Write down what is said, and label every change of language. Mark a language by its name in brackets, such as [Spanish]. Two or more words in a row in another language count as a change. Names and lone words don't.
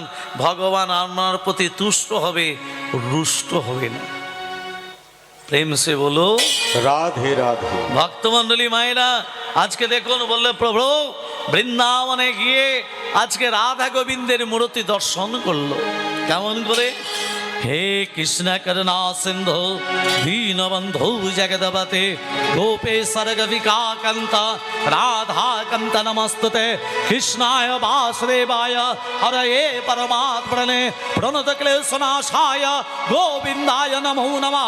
[Bangla] ভগবান আপনার প্রতি তুষ্ট হবে, রুষ্ট হবে না। [Hindi] प्रेम से बोलो রাধে রাধে। [Bangla] ভক্তমন্ডলী মায়েরা, আজকে দেখুন বললে প্রভু বৃন্দাবনে গিয়ে আজকে রাধা গোবিন্দের মূর্তি দর্শন করলো। কেমন করে? [Sanskrit] हे कृष्ण करुणा सिंधु दीनबंधु जगदपते गोपेश्वर विकाकंत राधाकंत नमस्तुते कृष्णाय वासुदेवाय हरये परमात्मने प्रणतक्लेशनाशाय गोविंदाय नमो नमः।